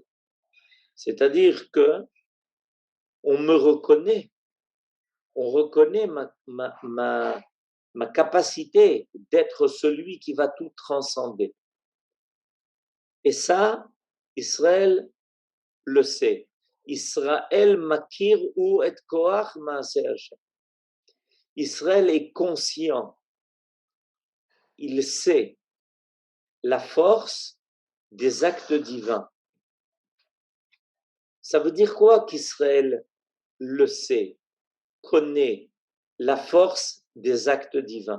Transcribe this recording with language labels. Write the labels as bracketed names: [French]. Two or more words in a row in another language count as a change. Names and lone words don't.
[French] C'est-à-dire que on me reconnaît, on reconnaît ma capacité d'être celui qui va tout transcender. Et ça, Israël le sait. [Hebrew] ישראל מכיר הוא את כח מעשה השם. [French] Israël est conscient, il sait la force des actes divins. Ça veut dire quoi qu'Israël le sait, connaît la force des actes divins?